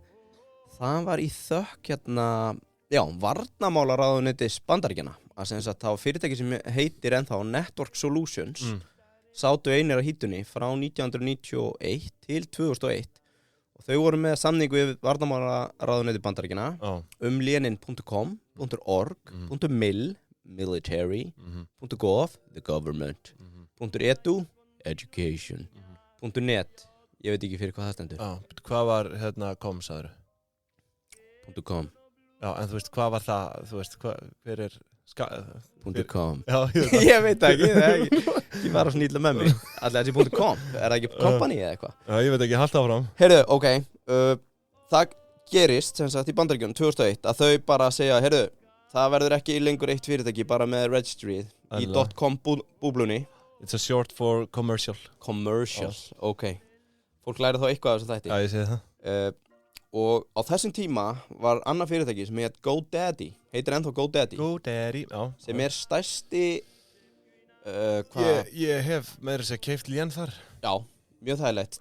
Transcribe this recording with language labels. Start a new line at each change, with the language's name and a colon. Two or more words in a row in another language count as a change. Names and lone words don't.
Icelandic: Það var í þökk varnarmálaráðuneytis Bandaríkjanna. Að sem sagt, það var fyrirtæki sem heitir ennþá Network Solutions, sátu einir á hítunni frá 1991 til 2001 og þau voru með samningu við varnarmálaráðuneyti Bandaríkjanna lénin.com, .org, .mil, military, .gov,
English: the government,
Icelandic: .edu, education, .net, ég veit ekki fyrir hvað það stendur. Hvað var com, sagður? .com. Já, en þú veist, hvað var það, þú veist, hver er... .com. Já, ég veit ekki, ég var að snýla með mig. Alltaf þessi .com, er það ekki company eða eitthvað? Já, ég veit ekki, halda áfram. Heyrðu, ok, það gerist, sem sagt, í Bandaríkjunum 2001, að þau bara segja, heyrðu, það verður ekki lengur eitt fyrirtæki bara með registry í .com búblunni.
English: It's a short for commercial. Commercial,
Icelandic: ok. Fólk læri þá eitthvað af þessu þætti. Já, ég segi það. Og á þessum tíma var annað fyrirtæki sem heit GoDaddy. Heitir ennþá GoDaddy. GoDaddy, já. Sem er stærsti... Ég hef með þess að keypt lén þar. Já, mjög þægilegt.